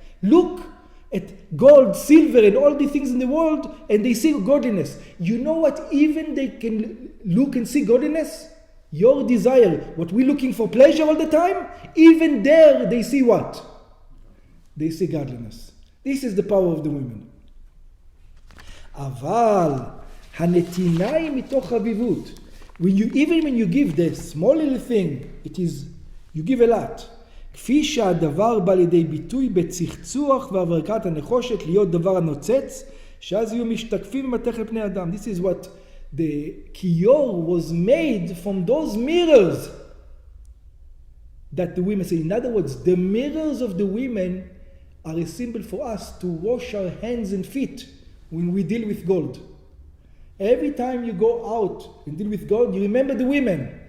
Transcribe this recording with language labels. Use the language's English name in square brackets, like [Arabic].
[English] Look at gold, silver, and all the things in the world, and they see godliness. You know what? Even they can look and see godliness. Your desire, what we're looking for pleasure all the time, even there they see what? They see godliness. This is the power of the women. [Hebrew] אבל הנתינה היא מתוך חביבות. [English] Even when you give the small little thing, you give a lot. [Hebrew] כפי שהדבר בא לידי ביטוי בצחצוח והברקת הנחושת להיות דבר הנוצץ, שאז יהיו משתקפים במתכת פני אדם. [English] This is what the kiyor was made from those mirrors that the women say. In other words, the mirrors of the women are a symbol for us to wash our hands and feet when we deal with gold. Every time you go out and deal with gold, you remember the women.